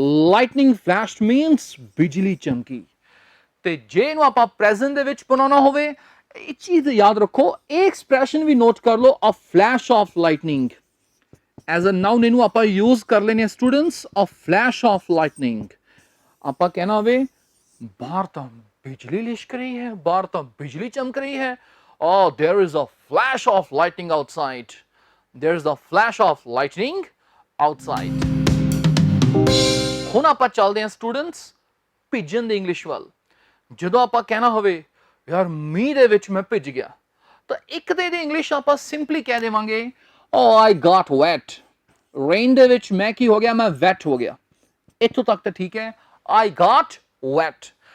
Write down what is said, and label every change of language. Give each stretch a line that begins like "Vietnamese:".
English: lightning flashed means
Punjabi: ਬਿਜਲੀ ਚਮਕੀ। ਤੇ ਜੇ ਇਹਨੂੰ ਆਪਾਂ ਪ੍ਰੈਜ਼ੈਂਟ ਦੇ ਵਿੱਚ ਬਣਾਉਣਾ ਹੋਵੇ, ਇਹ ਚੀਜ਼ ਯਾਦ ਰੱਖੋ, ਇਹ ਐਕਸਪ੍ਰੈਸ਼ਨ ਵੀ ਨੋਟ ਕਰ ਲਓ,
English: A flash of lightning.
Punjabi: As a ਨਾउन ਇਹਨੂੰ ਆਪਾਂ ਯੂਜ਼ ਕਰ ਲੈਨੇ students,
English: A flash of lightning.
Punjabi: ਆਪਾਂ ਕਹਿਣਾ ਹੋਵੇ ਬਾਹਰ ਤਾਂ ਬਿਜਲੀ ਲਿਸ਼ਕ ਰਹੀ ਹੈ, ਬਾਹਰ ਤਾਂ ਬਿਜਲੀ ਚਮਕ ਰਹੀ ਹੈ।
English: Oh, there is a flash of lightning outside. There is a flash of lightning outside.
Punjabi: ਹੁਣ ਆਪਾਂ ਚੱਲਦੇ ਹਾਂ ਸਟੂਡੈਂਟਸ ਭਿੱਜਣ ਦੀ ਇੰਗਲਿਸ਼ ਵੱਲ। ਜਦੋਂ ਆਪਾਂ ਕਹਿਣਾ ਹੋਵੇ ਯਾਰ ਮੀਂਹ ਦੇ ਵਿੱਚ ਮੈਂ ਭਿੱਜ ਗਿਆ, ਤਾਂ ਇੱਕ ਤੇ ਇਹਦੀ ਇੰਗਲਿਸ਼ ਆਪਾਂ ਸਿੰਪਲੀ ਕਹਿ ਦੇਵਾਂਗੇ
English: oh I got wet.
Punjabi: Rain ਦੇ ਵਿੱਚ ਮੈਂ ਕੀ ਹੋ ਗਿਆ? ਮੈਂ ਵੈਟ ਹੋ ਗਿਆ। ਇੱਥੋਂ ਤੱਕ ਤਾਂ ਠੀਕ ਹੈ,
English: I got wet।